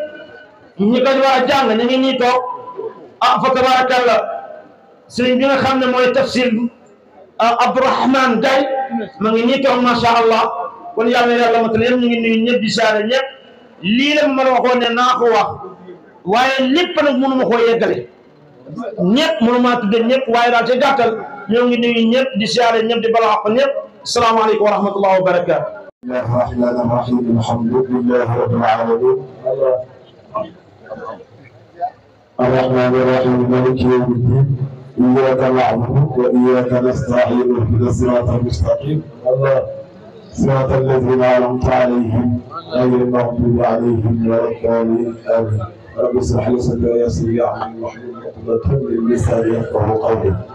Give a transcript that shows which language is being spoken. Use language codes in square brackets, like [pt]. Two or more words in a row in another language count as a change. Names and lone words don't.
[wo] ñi ko war a jàng ñu ngi nii toog ah fa tabarakallah sëriñ bi nga xam ne mooy tafsir Abdourahmane Gaye ma ngi nii toog [ar] ما شاء الله [wo] kon yàlla yàlla matal yëpp ñu ngi nuyu ñëpp di saare ñëpp lii la ma waxoon ne naa ko wax waaye lépp nag mënu ma koo yeggale ñëpp mënu maa tudde ñëpp waaye daal ci gàttal ñoo ngi nuyu ñëpp di saare ñëpp di bala wax ñëpp [ar] السلام عليكم ورحمة الله وبركاته الرحمن الرحيم الحمد لله رب العالمين الرحمن الرحيم مالك يوم الدين إياك نعبد وإياك نستعين اهدنا الصراط المستقيم صراط الذين أنعمت عليهم غير المغضوب عليهم ولا الضالين آمين رب اشرح لي صدري ويسر لي أمري واحلل عقدة من لساني يفقهوا قولي